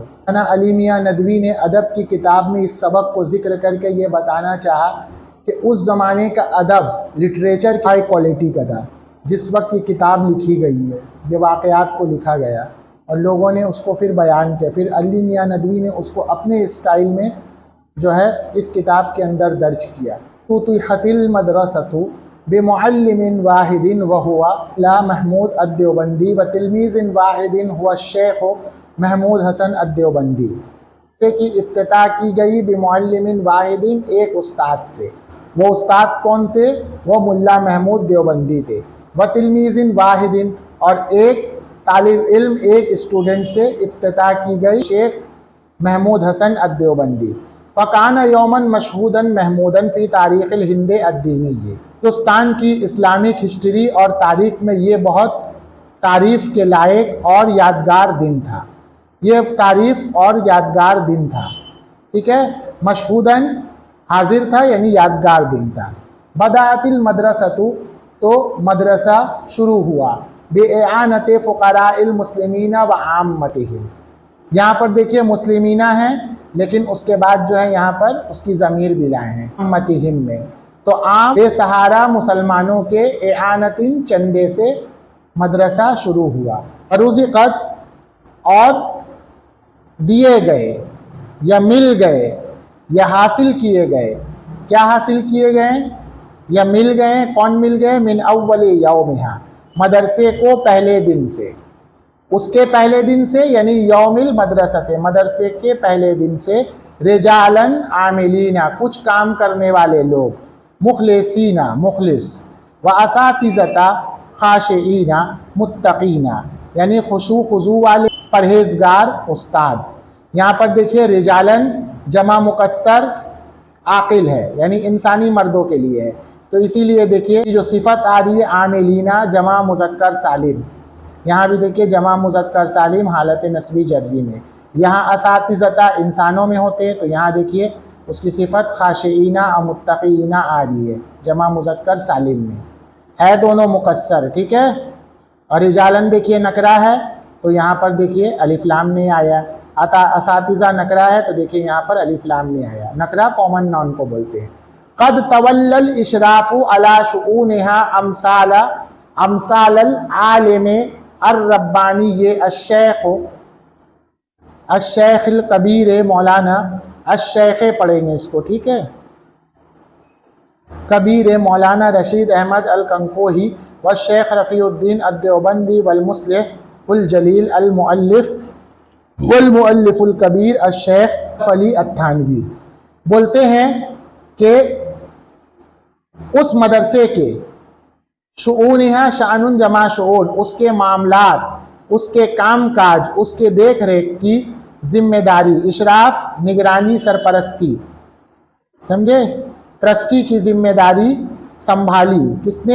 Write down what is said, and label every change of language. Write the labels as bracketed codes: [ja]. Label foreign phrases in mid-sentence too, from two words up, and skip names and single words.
[hi] मौलाना अली मियां नदवी ने अदब की किताब में इस सबक को ज़िक्र करके ये बताना चाहा कि उस ज़माने का अदब [en] literature high quality [hi] का था। जिस वक्त ये किताब लिखी गई है, ये वाक़यात को लिखा गया और लोगों ने उसको फिर बयान किया। फिर अली मियां नदवी ने उसको अपने स्टाइल में जो है इस किताब के अंदर दर्ज किया। [ar] فتحت المدرسة بمعلم واحد وهو الملا محمود الديوبندي وتلميذ واحد هو الشيخ محمود حسن الديوبندي [hi] की इफ्तिताह की गई [ar] بمعلم واحد, [hi] एक उस्ताद से। वो उस्ताद कौन थे? वो मुल्ला महमूद देवबंदी थे। [ar] وتلميذ واحد, [hi] और एक तालिब इल्म, एक स्टूडेंट से इफ्तिताह की गई शेख महमूद हसन अद-देवबंदी। [ar] فكان يوما مشهودا محمودا في تاريخ الهند الديني. [hi] हिंदुस्तान की [en] Islamic history [hi] और तारीख़ में ये बहुत तारीफ़ के लायक और यादगार दिन था। ये तारीफ़ और यादगार दिन था, ठीक है। मशहूदन हाजिर था यानी यादगार दिन था। [ar] بدأت المدرسة, [hi] तो मदरसा शुरू हुआ। [ar] بإعانة فقراء المسلمين وعامتهم, [hi] यहाँ पर देखिए मुस्लिमीना है लेकिन उसके बाद जो है यहाँ पर उसकी ज़मीर भी लाए हैं आम्मतिहिम में। तो आम बेसहारा मुसलमानों के एआनतिन चंदे से मदरसा शुरू हुआ। रुज़िक़त, और दिए गए या मिल गए या हासिल किए गए। क्या हासिल किए गए या मिल गए? कौन मिल गए? [ar] من أول يومها, [hi] मदरसे को पहले दिन से, उसके पहले दिन से यानी [ar] يوم المدرسة, [hi] मदरसे के पहले दिन से। [ar] رجالا عاملين, [hi] कुछ काम करने वाले लोग। [ar] مخلصين، مخلص. وأساتذة خاشعين متقين, [hi] यानी खुशू खुजू वाले, परहेजगार उस्ताद। यहाँ पर देखिए रिजालन जमा मुकस्सर आकिल है, यानी इंसानी मर्दों के लिए है। तो इसीलिए देखिए जो सिफत आ रही है आमिलीना जमा मुज़क्कर सालिम, यहाँ भी देखिए जमा मुज़क्कर सालिम हालत नस्बी जर्री में। यहाँ असातिज़ता इंसानों में होते हैं, तो यहाँ देखिए उसकी सिफत खाशिईना और मुत्तकीना आ रही है जमा मुज़क्कर सालिम में, है दोनों मुकस्सर, ठीक है। और रिजालन देखिए नकरा है, तो यहाँ पर देखिए अलिफ लाम नहीं आया। असातिज़ा नकरा है, तो देखिए यहाँ पर अलिफ लाम नहीं आया। नकरा [en] common noun [hi] को बोलते हैं। [ar] قد تولى الإشراف على شؤونها أمثال العالم الرباني, ये الشيخ الكبير مولانا، الشيخ [hi] पढ़ेंगे इसको, ठीक है। [ar] الكبير مولانا رشيد أحمد الكنكوهي والشيخ رفيع الدين الديوبندي والمصلح الجليل المؤلف والمؤلف الكبير الشيخ علي التهانوي. [hi] बोलते हैं कि उस मदरसे के शुऊनिहा शानुन जमा शुऊन, उसके मामलात, उसके कामकाज, उसके देख रेख की जिम्मेदारी, इशराफ निगरानी सरपरस्ती, समझे, ट्रस्टी की जिम्मेदारी संभाली किसने?